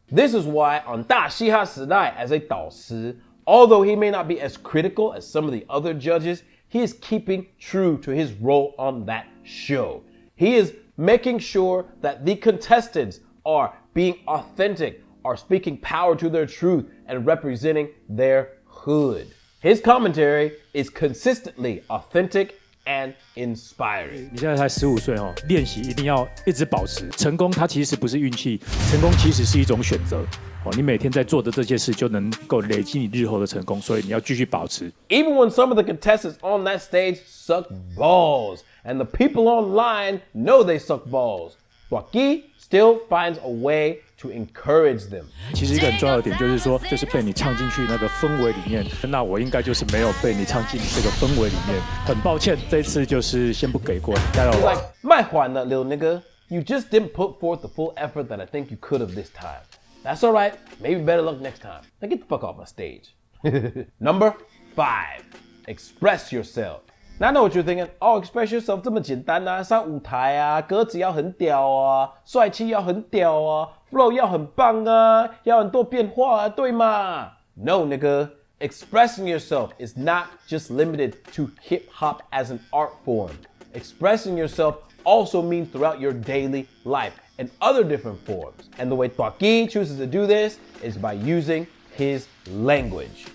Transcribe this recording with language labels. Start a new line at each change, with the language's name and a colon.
English: This is why on 大嘻哈时代 as a 导师, although he may not be as critical as some of the other judges, he is keeping true to his role on that show. He is making sure that the contestants are being authentic, are speaking power to their truth, and representing their hood. His commentary is consistently authentic and inspiring.
Chinese: 你现在才15岁哦，练习一定要一直保持。成功它其实不是运气，成功其实是一种选择。哦，你每天在做的这件事就能够累积你日后的成功，所以你要继续保持。
English: Even when some of the contestants on that stage suck balls, and the people online know they suck balls, Waki still finds a way to encourage them.
Chinese: 其实一个很重要的点就是说，就是被你唱进去那个氛围里面。那我应该就是没有被你唱进这个氛围里面，很抱歉，这一次就是先不给过，加油。
English: Like,
Chinese: 卖还了
English: little nigga, you just didn't put forth the full effort that I think you could have this time. That's all right. Maybe better luck next time. Now get the fuck off my stage. Number 5, express yourself. Now I know what you're thinking. Oh, express yourself
Chinese: 这么简单啊，上舞台啊，歌词要很屌啊，帅气要很屌啊 ，flow 要很棒啊，要很多变化啊，对吗？
English: No, nigga. Expressing yourself is not just limited to hip hop as an art form. Expressing yourself also means throughout your daily life and other different forms. And the way Twaki chooses to do this is by using his language.